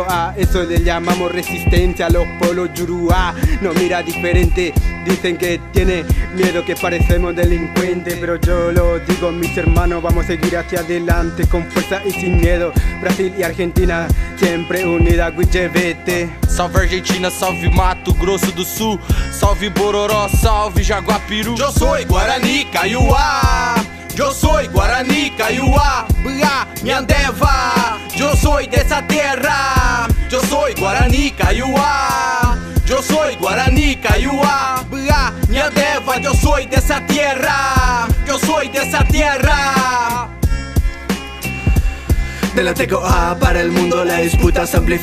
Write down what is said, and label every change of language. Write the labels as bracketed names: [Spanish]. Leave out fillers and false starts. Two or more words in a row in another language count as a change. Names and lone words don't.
[Spanish] A eso le llamamos resistencia. Los polos Yuruá no mira diferente. Dicen que tiene miedo, que parecemos delincuentes, pero yo lo digo, mis hermanos, vamos a seguir hacia adelante con fuerza y sin miedo. Brasil y Argentina siempre unida, Guichevete. Salve Argentina, salve Mato Grosso do Sul, salve Bororó, salve Jaguapiru. Yo soy Guarani, Kaiowá. Yo soy Guarani, Kaiowá, Buá, Nhandeva. Yo soy de esa tierra. Yo soy Guarani, Kaiowá. Yo soy Guarani, Kaiowá, Buá, Nhandeva. Yo soy de esa tierra. Yo soy de esa tierra. De la TKA para el mundo la disputa se amplifica.